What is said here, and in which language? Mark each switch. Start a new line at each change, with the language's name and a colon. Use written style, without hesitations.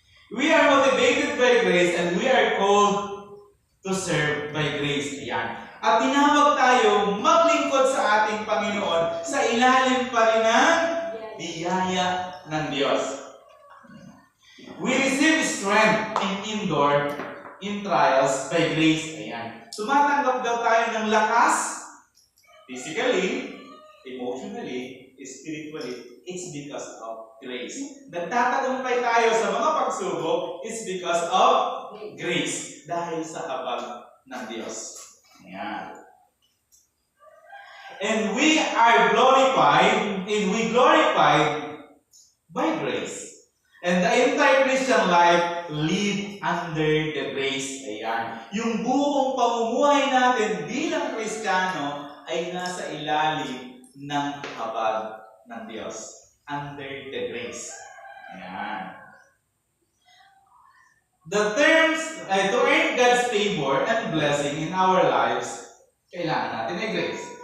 English: We are motivated by grace and we are called to serve by grace.
Filipino: Ayan. At tinawag tayo maglingkod sa ating Panginoon sa ilalim pa rin ng biyaya ng Diyos.
English: We receive strength and endure in trials by grace.
Filipino: Ayan. Tumatanggap daw tayo ng lakas,
English: physically, emotionally, spiritually. It's because of grace.
Filipino: Nagtatagumpay tayo sa mga pagsubok,
English: it's because of grace.
Filipino: Dahil sa habag ng Diyos. Ayan.
English: And we are glorified, and we glorified by grace. And the entire Christian life live under the grace. Ayan.
Filipino: Yung buong pamumuhay natin bilang Kristiyano ay nasa ilalim ng habag ng Diyos.
English: Under the grace. Ayan. The terms, to earn God's favor and blessing in our lives,
Filipino: kailangan natin ay
English: grace.